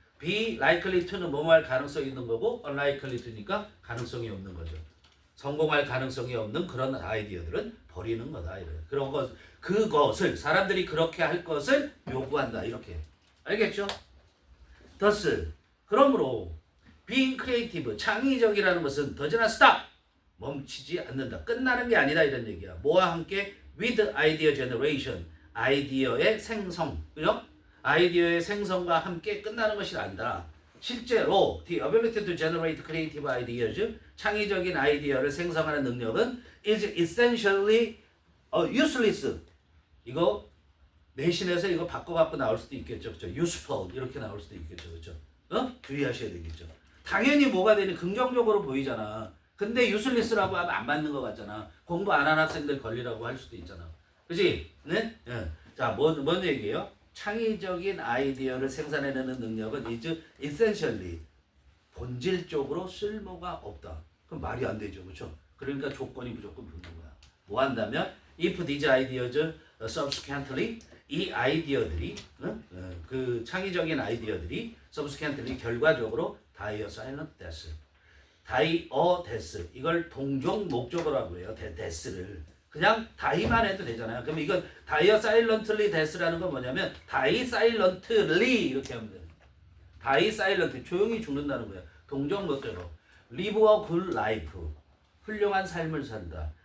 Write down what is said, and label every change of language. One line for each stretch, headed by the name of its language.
Korean: be likely to는 뭐뭐 할 가능성이 있는 거고 unlikely to니까 가능성이 없는 거죠. 성공할 가능성이 없는 그런 아이디어들은 버리는 거다. 이래. 그런 것 그것을 사람들이 그렇게 할 것을 요구한다. 이렇게. 알겠죠?
English: thus
Korean: 그러므로
English: being creative
Korean: 창의적이라는 것은
English: does not stop
Korean: 멈추지 않는다. 끝나는 게 아니다 이런 얘기야. 뭐와 함께
English: with idea generation
Korean: 아이디어의 생성. 그죠? 아이디어의 생성과 함께 끝나는 것이 아니라 실제로
English: the ability to generate creative ideas
Korean: 창의적인 아이디어를 생성하는 능력은
English: is essentially useless.
Korean: 이거 내신에서 이거 바꿔갖고 나올 수도 있겠죠. 그렇죠? useful 이렇게 나올 수도 있겠죠. 그렇죠? 주의하셔야 되겠죠. 당연히 뭐가 되니 긍정적으로 보이잖아. 근데 useless라고 하면 안 맞는 것 같잖아. 공부 안 하는 학생들 걸리라고 할 수도 있잖아. 그지? 네? 네. 자, 뭔 얘기예요? 창의적인 아이디어를 생산해내는 능력은
English: is essentially
Korean: 본질적으로 쓸모가 없다. 그럼 말이 안 되죠. 그렇죠? 그러니까 조건이 무조건 붙는 거야. 뭐 한다면
English: if these ideas subsequently
Korean: 이 아이디어들이 그 창의적인 아이디어들이
English: subsequently
Korean: 결과적으로
English: die a silent death. die a death.
Korean: 이걸 동종 목적어라고 해요. death를. 그냥 die만 해도 되잖아요. 그럼 이건
English: die a silently death
Korean: 라는 건 뭐냐면
English: die silently
Korean: 이렇게 하면 돼요. die silent 조용히 죽는다는 거예요. 동종 목적어.
English: live a good life.
Korean: 훌륭한 삶을 산다.